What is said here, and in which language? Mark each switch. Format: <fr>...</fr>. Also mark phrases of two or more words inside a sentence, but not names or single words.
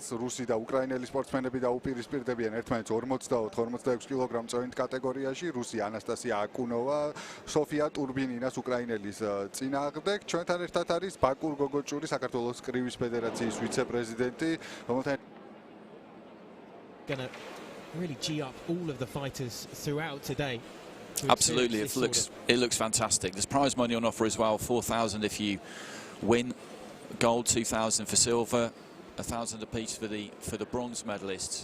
<ka>რუსი და უკრაინელი სპორტსმენები დაუპირისპირდებიან ერთმანეთს 44-46 კილოგრამ წონით კატეგორიაში. რუსი ANASTASIIA AKHUNOVA, SOFIIA TURBININAS უკრაინელის წინააღმდეგ. ჩვენთან ერთად არის ბაკურ გოგოჭური, საქართველოს კრივის ფედერაციის ვიცე-პრეზიდენტი, რომელთან</ka> <en>really gee up all of the fighters throughout today. Absolutely, it looks fantastic. There's prize money on offer as well, 4,000 if you win, gold 2,000 for silver, 1,000 apiece for the bronze medalists.</en>